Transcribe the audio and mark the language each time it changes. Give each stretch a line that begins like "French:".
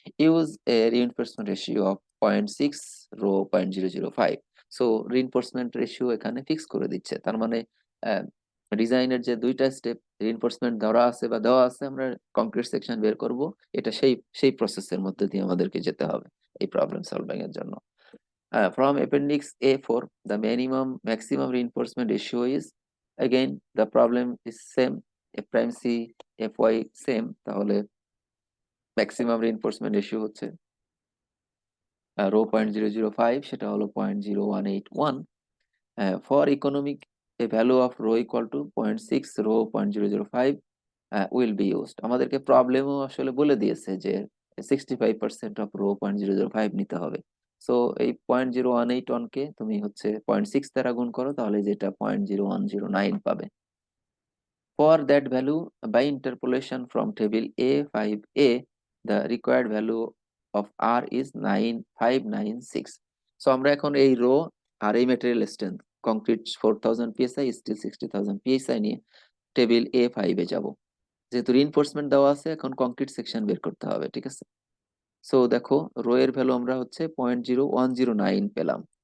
English: Use a reinforcement ratio of 0.6, rho 0.005.
Bangla: So reinforcement ratio এখানে fix করে দিচ্ছে, তার মানে ডিজাইনের যে দুইটা স্টেপ রিইনফোর্সমেন্ট ধরা আছে বা দেওয়া আছে, আমরা কংক্রিট সেকশন বের করব, এটা সেই সেই প্রসেসের মধ্যে দিয়ে আমাদেরকে যেতে হবে এই প্রবলেম সলভিং এর জন্য।
English: From appendix A4, the minimum maximum reinforcement ratio is, again the problem is same, F prime C Fy same,
Bangla: তাহলে ম্যাক্সিমাম রিইনফোর্সমেন্ট রেশিও হচ্ছে রো 0.005 সেটা হলো 0.0181।
English: For economic a value of rho equal to 0.6 rho 0.005 will be used.
Bangla: আমাদেরকে প্রবলেমও আসলে বলে দিয়েছে যে 65% of rho 0.005 নিতে হবে। সো এই 0.0181 কে তুমি হচ্ছে 0.6 দ্বারা গুণ করো, তাহলে যেটা 0.0109 পাবে।
English: For that value, by interpolation from table A5A, the required value of R is 9596.
Bangla: So আমরা এখন এই রো আর এই material strength concrete 4000 psi, still 60000 psi নিয়ে টেবিল A5 এ যাব। যেহেতু রিইনফোর্সমেন্ট দেওয়া আছে, এখন কংক্রিট সেকশন বের করতে হবে, ঠিক আছে। সো দেখো রো এর ভ্যালু আমরা হচ্ছে 0.0109 পেলাম।